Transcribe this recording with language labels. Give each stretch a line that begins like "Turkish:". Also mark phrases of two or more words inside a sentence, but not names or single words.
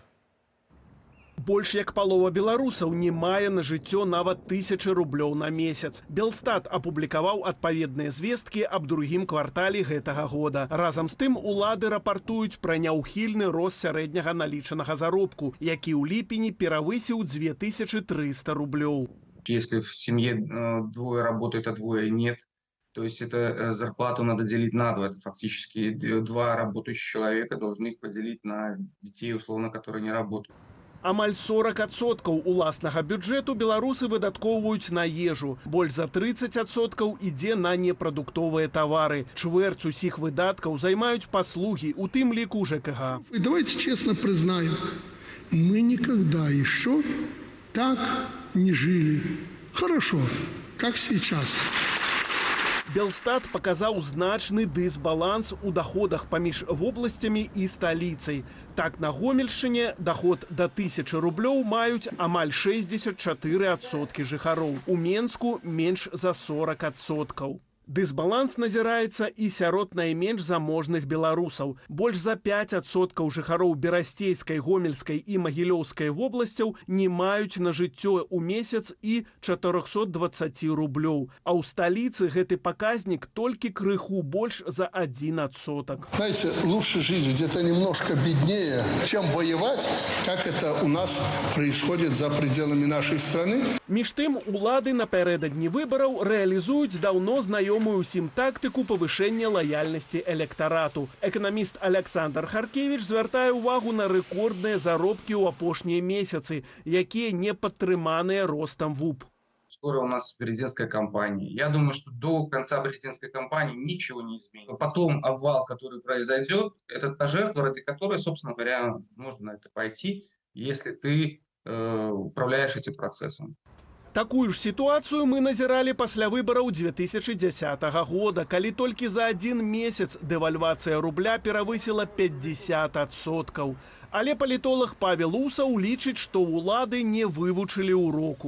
Belarusian: Больш як палова беларусаў не мае на жыццё нават 1000 рублёў на месяц. Белстат апублікаваў адпаведныя звесткі аб другім квартале гэтага года. Разам з тым улады рапартуюць пра няўхільны рост сярэдняга налічанага заробку, які ў ліпені перавысіў 2300 рублёў.
Russian: Если в семье двое работают, а двое нет, то есть это зарплату надо делить на два. Это фактически два работающих человека должны их поделить на детей, условно, которые не работают.
Belarusian: Амаль 40% уласнага бюджэту беларусы выдаткоўваюць на ежу. Больш за 30% ідзе на непрадуктовыя тавары. Чвэрць усіх выдаткаў займаюць паслугі, у тым ліку ЖКХ.
Russian: И давайте честно признаем, мы никогда еще так не жили. Хорошо, как сейчас.
Belarusian: Белстат паказаў значны дысбаланс у доходах паміж вобласцямі і сталіцай. Так, на Гомельшчыне доход до 1000 рублёў маюць амаль 64% жыхароў. У Менску менш за 40%. Дысбаланс назіраецца і сярод найменш заможных беларусаў. Больш за 5% жыхароў Берасцейскай, Гомельскай і Магілёўскай вобласцяў не маюць на жыццё ў месяц і 420 рублёў. А ў сталіцы гэты паказнік толькі крыху больш за 1%.
Russian: Знаете, лучше жить где-то немножко беднее, чем воевать, как это у нас происходит за пределами нашей страны.
Belarusian: Між тым, улады напярэдадні выбараў рэалізуюць даўно знаёмую усім тактыку павышэння лаяльнасці электарату. Эканаміст Александр Харкевич звяртае ўвагу на рэкордныя заробкі ў апошнія месяцы, якія не падтрыманыя ростам ВУП.
Russian: Скоро у нас президентская кампания. Я думаю, что до конца президентской кампании ничего не изменится. Потом обвал, который произойдет, это та жертва, ради которой, собственно говоря, можно на это пойти, если ты управляешь этим процессом.
Belarusian: Такую ж сітуацыю мы назіралі пасля выбараў 2010 года, калі толькі за один месяц дэвальвацыя рубля перавысіла 50%. Але палітолог Павел Усаў лічыць, што ўлады не вывучылі ўроку.